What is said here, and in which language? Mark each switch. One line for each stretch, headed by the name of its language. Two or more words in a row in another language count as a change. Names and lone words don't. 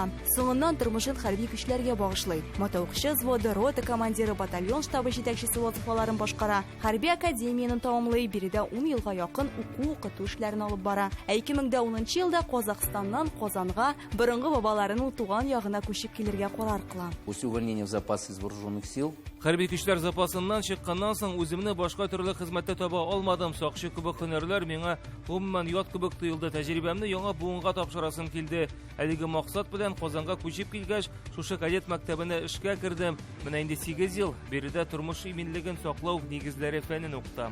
Tatar: Соңыннан тормышын хәрби көчләргә багышлый. Мотовкчы взводы, рота командиры, батальон штабы җитәкчесе вазифаларын башкара. Хәрби академияны тәмамлый, биредә 10 елга якын уку-укыту эшләрен алып бара. 2010 елда Казакстаннан Казанга борынгы бабаларының туган ягына күчеп килергә карар кыла.
Russian: Увольнение в запас из вооруженных сил.
Tatar: Хәрби көчләр запасыннан чыкканнан соң үземне башка төрле хезмәттә таба алмадым. Сакчы кебек һөнәрләр миңа гомумән ят кебек тоелды. Тәҗрибәмне яңа буынга тапшырасым килде. Әлеге максат белән Казанга күчеп килгәч, шушы кадет мәктәбенә эшкә кирдем. Менә инде 8 ел биредә тормыш иминлеген саклау нигезләре фәнен укытам.